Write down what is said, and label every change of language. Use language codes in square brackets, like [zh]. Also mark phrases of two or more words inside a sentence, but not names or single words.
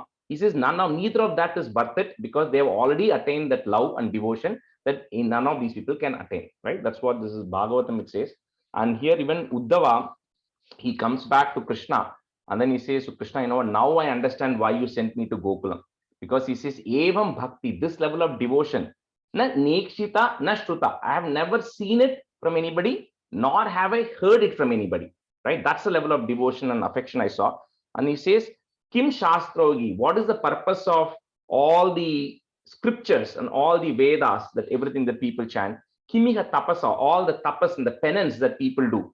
[en] He says neither of that is worth it, because they have already attained that love and devotion that none of these people can attain, right? That's what this is Bhagavatam, it says. And here even Uddhava, he comes back to Krishna and then he says to Krishna, you know, now I understand why you sent me to Gokulam, because he says [sa] एवं भक्ति, [en] this level of devotion, [sa] न नेक्षिता न श्रुता, [en] I have never seen it from anybody, nor have I heard it from anybody, right? That's the level of devotion and affection I saw. And he says [sa] किं शास्त्रोगि, [en] what is the purpose of all the scriptures and all the Vedas, that everything that people chant? [sa] किमिह तपसा, [en] all the tapas and the penance that people do.